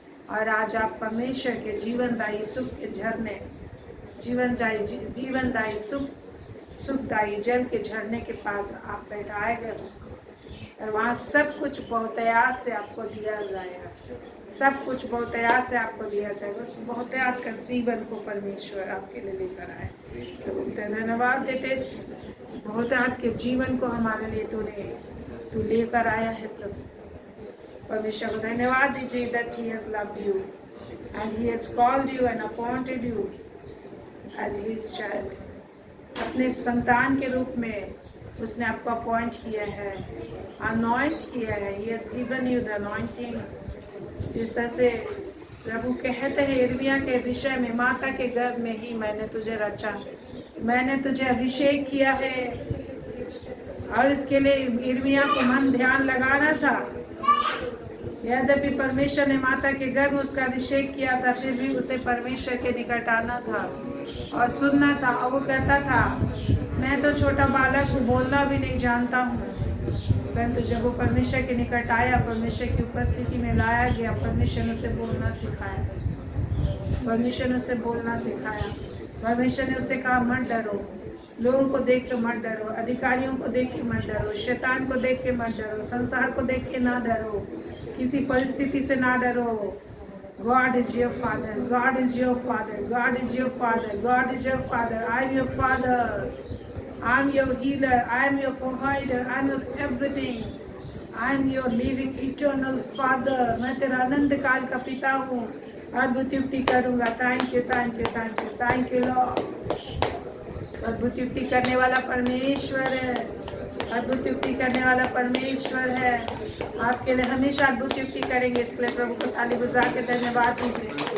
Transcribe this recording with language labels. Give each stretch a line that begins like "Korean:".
Hindi: और आज आप परमेश्वर के जीवनदायी सुख के झरने, जीवनदायी सुखदायी जल के झरने के पास आप बैठाए गए हो, और वहाँ सब कुछ बहुतायत से आपको दिया जाएगा। सब कुछ बहुतायत से आपको दिया जाएगा। उस बहुतायत का जीवन को परमेश्वर आपके लिए लेकर आए। धन्यवाद देते, इस बहुतायत के जीवन को हमारे लिए तू लेकर आया है प्रभु। परमेश्वर को धन्यवाद दीजिए
English: that he has loved you and he has called you and appointed you as his child।
Hindi: अपने संतान के रूप में उसने आपको अपॉइंट किया है, अनॉइंट किया है।
English: he has given you the anointing।
Hindi: जिस तरह से प्रभु कहते हैं यिर्मयाह के विषय में, माता के गर्भ में ही मैंने तुझे रचा, मैंने तुझे अभिषेक किया है। और इसके लिए यिर्मयाह को मन ध्यान लगाना था। यद्यपि परमेश्वर ने माता के गर्भ में उसका अभिषेक किया था, फिर भी उसे परमेश्वर के निकट आना था। और सुनना था। और वो कहता था मैं तो छोटा बालक हूँ, बोलना भी नहीं जानता हूँ। परंतु जब वो परमेश्वर के निकट आया, परमेश्वर की उपस्थिति में लाया गया, परमेश्वर ने उसे बोलना सिखाया, परमेश्वर ने उसे बोलना सिखाया। परमेश्वर ने उसे कहा मत डरो, लोगों को देख के मत डरो, अधिकारियों को देख के मत डरो, शैतान को देख के मत डरो, संसार को देख के ना डरो, किसी परिस्थिति से ना डरो।
English: God is your father, God is your father, God is your father, God is your father. I am your father, I am your healer, I am your provider, I am your everything. I am your living eternal father.
Hindi: मैं तेरा अनंत काल का पिता हूँ, अद्भुत युक्ति करूँगा।
English: Thank you, thank you, thank you, thank you lord.
Hindi: अद्भुत युक्ति करने वाला परमेश्वर है, अद्भुत युक्ति करने वाला परमेश्वर है। आपके लिए हमेशा अद्भुत युक्ति करेंगे। इसके लिए प्रभु को ताली बजा के धन्यवाद दीजिए।